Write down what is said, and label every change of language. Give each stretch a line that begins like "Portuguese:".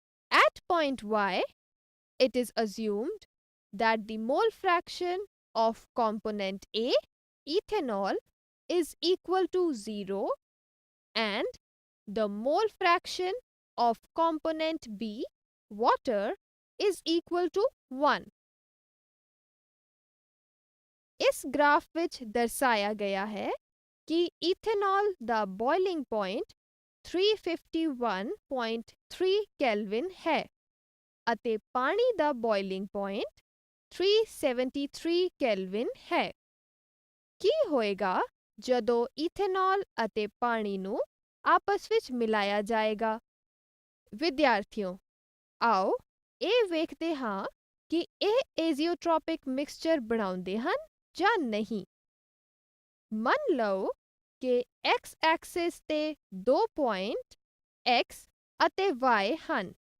English: At point Y, it is assumed that the mole fraction of component A, ethanol, is equal to 0 and the mole fraction of component B, water, is equal to 1.
Punjabi: इस graph विच दर्शाया गया है कि ethanol दा boiling point 351.3 kelvin है ਅਤੇ ਪਾਣੀ ਦਾ boiling point 373 Kelvin ਹੈ। ਕੀ ਹੋਏਗਾ ਜਦੋਂ ਇਥੇਨੋਲ ਅਤੇ ਪਾਣੀ ਨੂੰ ਆਪਸ ਵਿੱਚ ਮਿਲਾਇਆ ਜਾਏਗਾ। ਵਿਦਿਆਰਥੀਓ, ਆਓ ਇਹ ਵੇਖਦੇ ਹਾਂ ਕਿ ਇਹ ਏਜ਼ੀਓਟ੍ਰੋਪਿਕ ਮਿਕਸਚਰ ਬਣਾਉਂਦੇ ਹਨ ਜਾਂ ਨਹੀਂ। ਮੰਨ ਲਓ ਕਿ x ਐਕਸਿਸ ਤੇ 2 ਪੁਆਇੰਟ x ਅਤੇ y ਹਨ।